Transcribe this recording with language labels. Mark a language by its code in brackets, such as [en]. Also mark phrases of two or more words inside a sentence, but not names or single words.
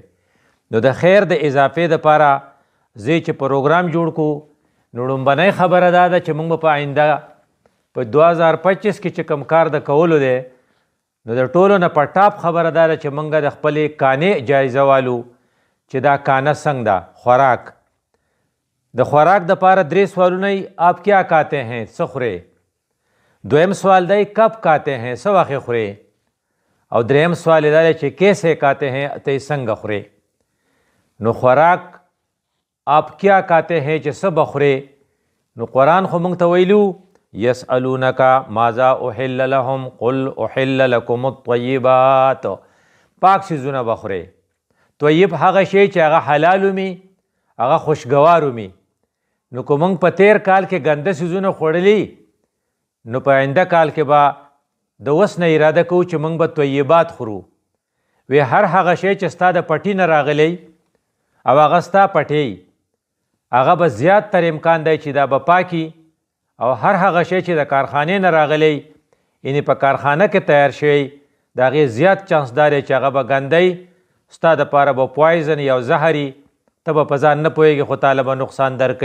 [ps] نو د خیر د اضافې دپاره زه چې پروګرام جوړ کړو نو لومبنۍ خبره دا ده چې موږ په آینده په 2025 کې چې کم کار د کولو دی نو د ټولو نه په ټاپ خبره دا ده چې موږ د خپلې کانې جایزه والو چې دا کانه څنګه ده. خوراک، د خوراک دپاره 3 سوالونه [ur] آپ کیا کھاتے ہیں، [ps] څه خورې؟ دویم سوال دی [ur] کب کھاتے ہیں، [ps] څه وخت خورې؟ او دریم سوال دا دی چې [ur] کیسے کھاتے ہیں، [ps] ته یې څنګه خورې؟ نو خوراک [ur] آپ کیا کھاتے ہیں [ps] چې څه به خورې؟ نو قرآن خو موږ ته ویلو [ar] یسألونک ماذا احل لهم قل احل لکم الطیبات، [ps] پاک څیزونه به خورې. طیب هغه شی چې هغه حلال ومي، هغه خوشګوار ومي. نو که موږ په تیر کال کې ګنده څیزونه خوړلي نو په آینده کال کې به د اوس نه اراده کوو چې موږ به طیبات خورو. وی هر هغه شی چې ستا د پټي نه راغلی او هغه ستا پټی هغه به زیات تر امکان دی چې دا به پاکي، او هر هغه شی چې د کارخانې نه راغلی یعنې په کارخانه کې تیار شوی د هغې زیات چانس دا دی چې هغه به ګندی، ستا دپاره به پوایزن یا زهري، ته به په ځان نه پوهېږې خو تاله به نقصان درکوي.